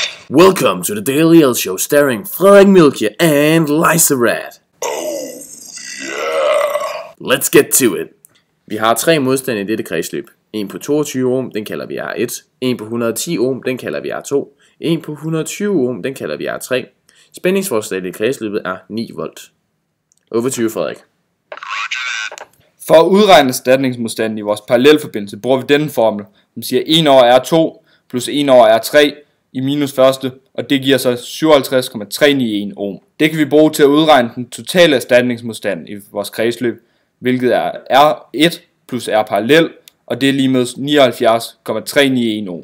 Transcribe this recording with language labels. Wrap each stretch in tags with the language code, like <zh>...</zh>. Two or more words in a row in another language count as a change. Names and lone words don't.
<en>Welcome to the Daily L Show starring Frederik Milkje and Liza Rad. Oh, yeah. Let's get to it.</en> <da>Vi har 3 modstande i dette kredsløb. En på 22 ohm, den kalder vi R1. En på 110 ohm, den kalder vi R2. En på 120 ohm, den kalder vi R3. Spændingsforskellen i kredsløbet er 9 volt.</da> <en>Over to you, Frederik.</en> <da>For at udregne erstatningsmodstanden i vores parallelforbindelse bruger vi denne formel, som siger 1 over R2 plus 1 over R3 i minus første, og det giver så 57,391 ohm. Det kan vi bruge til at udregne den totale erstatningsmodstand i vores kredsløb, hvilket er R1 plus R parallel, og det er lige med 79,391 ohm.</da>